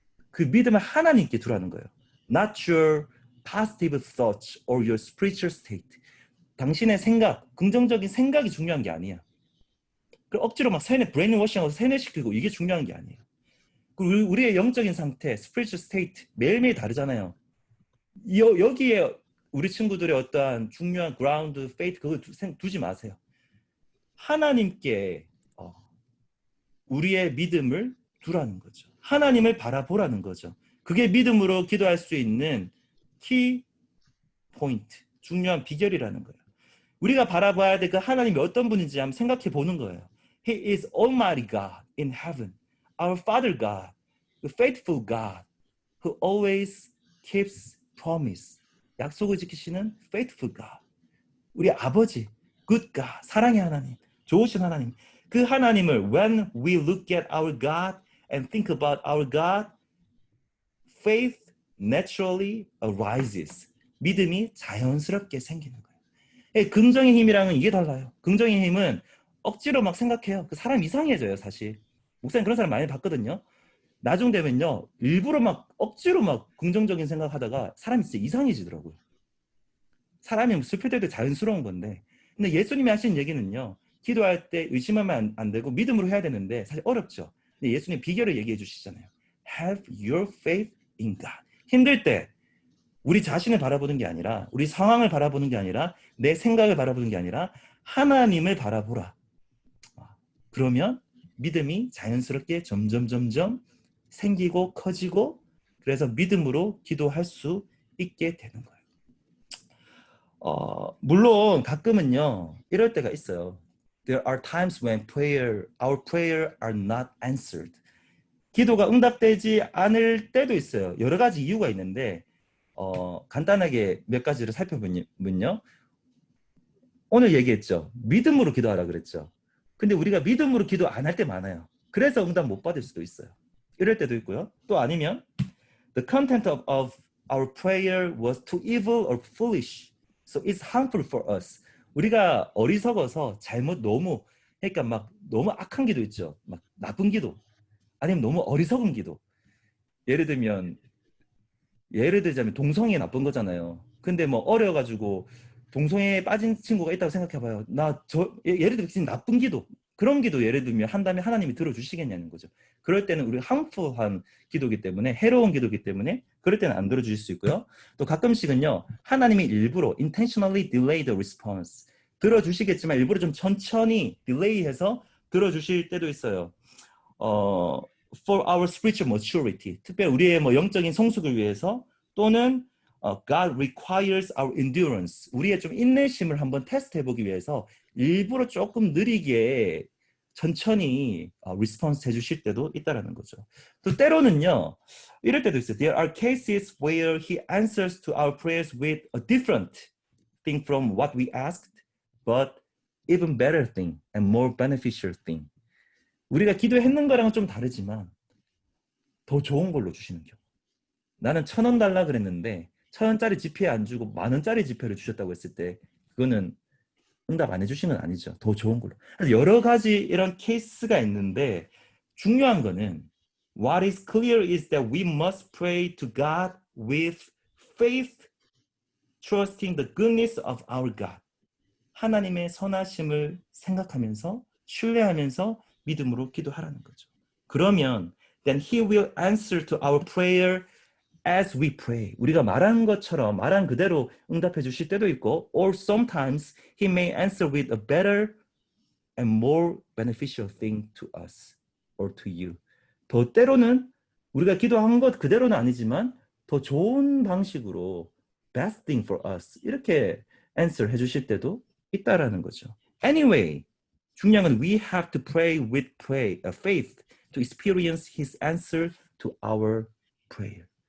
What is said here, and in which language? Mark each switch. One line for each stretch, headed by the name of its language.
Korean: 그 믿음을 하나님께 두라는 거예요.
English: Not your positive thoughts or your spiritual state.
Korean: 당신의 생각, 긍정적인 생각이 중요한 게 아니야. 억지로 막 브레인워싱하고 세뇌시키고 이게 중요한 게 아니에요. 그리고 우리의 영적인 상태, spiritual state 매일매일 다르잖아요. 여기에 우리 친구들의 어떠한 중요한 ground, faith 그거 두지 마세요. 하나님께 우리의 믿음을 두라는 거죠. 하나님을 바라보라는 거죠. 그게 믿음으로 기도할 수 있는 키 포인트, 중요한 비결이라는 거예요. 우리가 바라봐야 될 그 하나님이 어떤 분인지 한번 생각해 보는 거예요.
English: He is Almighty God in heaven, our Father God, the faithful God, who always keeps promise.
Korean: 약속을 지키시는 faithful God. 우리 아버지, good God, 사랑의 하나님, 좋으신 하나님. 그 하나님을
English: when we look at our God and think about our God, faith naturally arises.
Korean: 믿음이 자연스럽게 생기는 거예요. 긍정의 힘이랑은 이게 달라요. 긍정의 힘은 억지로 막 생각해요. 그 사람 이상해져요, 사실. 목사님 그런 사람 많이 봤거든요. 나중 되면요, 일부러 막 억지로 막 긍정적인 생각하다가 사람이 진짜 이상해지더라고요. 사람이 슬플 때도 자연스러운 건데, 근데 예수님이 하신 얘기는요, 기도할 때 의심하면 안 되고 믿음으로 해야 되는데 사실 어렵죠. 근데 예수님 비결을 얘기해 주시잖아요.
English: Have your faith in God.
Korean: 힘들 때 우리 자신을 바라보는 게 아니라, 우리 상황을 바라보는 게 아니라, 내 생각을 바라보는 게 아니라 하나님을 바라보라. 그러면 믿음이 자연스럽게 점점 생기고 커지고, 그래서 믿음으로 기도할 수 있게 되는 거예요. 물론 가끔은요 이럴 때가 있어요.
English: There are times when our prayer are not answered.
Korean: 기도가 응답되지 않을 때도 있어요. 여러 가지 이유가 있는데 간단하게 몇 가지를 살펴보면요. 오늘 얘기했죠. 믿음으로 기도하라 그랬죠. 근데 우리가 믿음으로 기도 안 할 때 많아요. 그래서 응답 못 받을 수도 있어요. 이럴 때도 있고요. 또 아니면
English: the content of our prayer was too evil or foolish, so it's harmful for us.
Korean: 우리가 어리석어서 너무 그러니까 막 너무 악한 기도 있죠. 막 나쁜 기도, 아니면 너무 어리석은 기도. 예를 들자면 동성애 나쁜 거잖아요. 근데 뭐 어려가지고 동성애에 빠진 친구가 있다고 생각해봐요. 예를 들면 지금 나쁜 기도, 그런 기도 예를 들면 한다면 하나님이 들어주시겠냐는 거죠. 그럴 때는 우리 harmful한 기도이기 때문에, 해로운 기도이기 때문에 그럴 때는 안 들어주실 수 있고요. 또 가끔씩은요 하나님이 일부러
English: intentionally delay the response,
Korean: 들어주시겠지만 일부러 좀 천천히 딜레이해서 들어주실 때도 있어요.
English: For our spiritual maturity,
Korean: 특별히 우리의 뭐 영적인 성숙을 위해서, 또는
English: God requires our endurance,
Korean: 우리의 좀 인내심을 한번 테스트해보기 위해서 일부러 조금 느리게 천천히 리스폰스 해주실 때도 있다라는 거죠. 또 때로는요 이럴 때도 있어요.
English: There are cases where He answers to our prayers with a different thing from what we asked, but even better thing and more beneficial thing.
Korean: 우리가 기도했는 거랑은 좀 다르지만 더 좋은 걸로 주시는 경우. 나는 1,000원 달라 그랬는데 1,000원짜리 지폐 안 주고 10,000원짜리 지폐를 주셨다고 했을 때 그거는 응답 안 해주시는 건 아니죠. 더 좋은 걸로. 여러 가지 이런 케이스가 있는데 중요한 거는
English: what is clear is that we must pray to God with faith, trusting the goodness of our God.
Korean: 하나님의 선하심을 생각하면서 신뢰하면서 믿음으로 기도하라는 거죠. 그러면
English: then He will answer to our prayer as we pray.
Korean: 우리가 말한 것처럼 말한 그대로 응답해 주실 때도 있고,
English: or sometimes He may answer with a better and more beneficial thing to us or to you.
Korean: 더 때로는 우리가 기도한 것 그대로는 아니지만 더 좋은 방식으로
English: best thing for us
Korean: 이렇게 answer 해 주실 때도 있다라는 거죠.
English: Anyway,
Korean: 중요한 건
English: we have to pray with faith to experience His answer to our prayer.